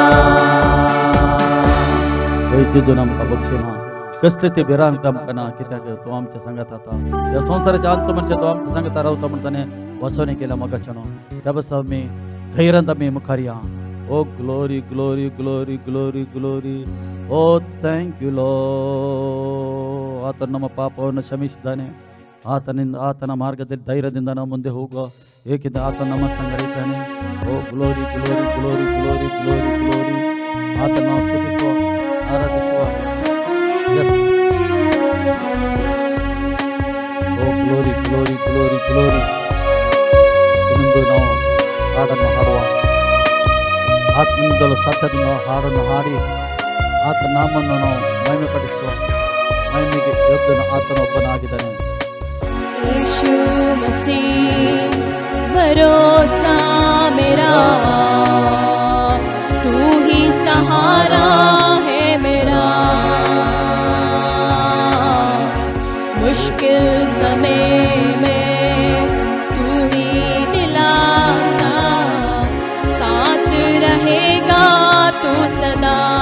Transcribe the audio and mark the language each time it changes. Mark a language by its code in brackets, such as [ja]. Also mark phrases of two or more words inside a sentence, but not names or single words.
[kok] वैद्युत आमकां बक्षिना कसले ते भिरांत आमकां ना कित्याक तो आमच्या संगात आता ह्या संवसाराच्या अंत म्हणजे तो आमच्या संगात रावता म्हण ताणें वचोनी केल्या मोगाच्यान त्या बस आमी धैर्यांत आमी मुखार या [kn] ओ [en] glory glory glory glory glory [kn] ಓ [en] thank you [kn] ಲೋ ಆತನ ನಮ್ಮ ಪಾಪವನ್ನು ಕ್ಷಮಿಸಿದ್ದಾನೆ ಆತನ ಮಾರ್ಗದಲ್ಲಿ ಧೈರ್ಯದಿಂದ ನಾವು ಮುಂದೆ ಹೋಗುವ ಏಕೆಂದರೆ ಆತ ನಮ್ಮ ಸಂಗಡಿದ್ದಾನೆ ಓ [en] glory glory glory glory glory glory [kn] ಆತನ ನಾವು ಸ್ತುತಿಸುವ ಆರಾಧಿಸುವ ಎಸ್ ಓ [en] glory glory glory glory [kn] ಇನ್ನೊಂದು ನಾವು ಹಾಡನ್ನು ಹಾಡುವ ಆತ್ಮದಿಂದಲೂ ಸತ್ಯದಿಂದ ಹಾಡನ್ನು ಹಾಡಿ ಆತನ ನಾಮವನ್ನು ನಾವು ಮಹಿಮೆ ಪಡಿಸುವ ಮಹಿಮೆಗೆ ಯೋಗ್ಯನು ಆತನೊಬ್ಬನಾಗಿದ್ದಾನೆ [hi] यीशु मसीह भरोसा मेरा तू ही सहारा है मेरा मुश्किल समय में तू ही दिलासा साथ रहेगा तू सदा